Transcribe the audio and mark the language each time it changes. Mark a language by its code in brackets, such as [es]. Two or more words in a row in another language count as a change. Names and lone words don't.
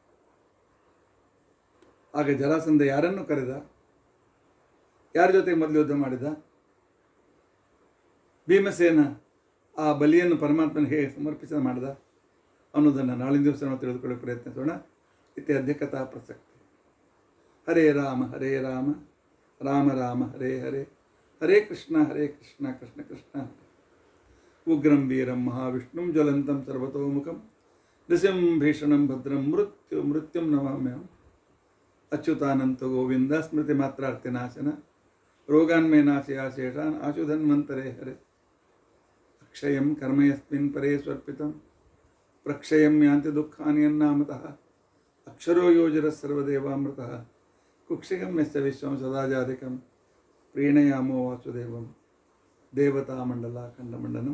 [kn] ಆಗ ಜರಾಸಂಧ ಯಾರನ್ನು ಕರೆದ? ಯಾರ ಜೊತೆಗೆ ಮೊದಲು ಯುದ್ಧ ಮಾಡಿದ? ಭೀಮಸೇನ ಆ ಬಲಿಯನ್ನು ಪರಮಾತ್ಮನ ಹೇಗೆ ಸಮರ್ಪಿಸ ಮಾಡಿದ ಅನ್ನೋದನ್ನು ನಾಳಿನ ದಿವಸ ನಾವು ತಿಳಿದುಕೊಳ್ಳೋಕೆ ಪ್ರಯತ್ನಿಸೋಣ. [sa] ಇತ್ಯಾದ್ಯ ಕಥಾ ಪ್ರಸಕ್ತಿ. ಹರೇ ರಾಮ ರಾಮ ರಾಮ ಹರೇ ಹರೇ, ಹರೇ ಕೃಷ್ಣ ಕೃಷ್ಣ ಕೃಷ್ಣ ಹರೇ. ಉಗ್ರಂ ವೀರಂ ಮಹಾವಿಷ್ಣುಂ ಜ್ವಲಂತಂ ಸರ್ವತೋಮುಖಂ ನೃಸಿಂಹಂ ಭೀಷಣಂ ಭದ್ರಂ ಮೃತ್ಯುಂ ನಮಾಮ್ಯಹಂ. ಅಚ್ಯುತಾನಂತ ಗೋವಿಂದ ಸ್ಮೃತಿ ಮಾತ್ರಾರ್ತಿನಾಶನ ರೋಗಾನ್ಮೇ ನಾಶಯ ಶೇಷಾನ್ ಆಶುಧನ್ವಂತರೇ ಹರೇ. ಅಕ್ಷಯಂ ಕರ್ಮಯಸ್ಮಿನ್ ಪರೇ ಸ್ವರ್ಪಿತಂ ಪ್ರಕ್ಷಯಂ ಯಾಂತಿ ದುಃಖಾನಿ ಅನ್ನಾಮತಃ ಅಕ್ಷರೋ ಯೋಜರ ಸರ್ವದೇವಾಮೃತಃ ಕುಕ್ಷಿಗಂ ಯಸ್ಯ ವಿಶ್ವಂ ಸದಾಜಾಧಿಕಂ ಪ್ರೀಣಯಾಮೋ ವಾಸುದೇವಂ ದೇವತಾಮಂಡಲ ಖಂಡಮಂಡನಂ.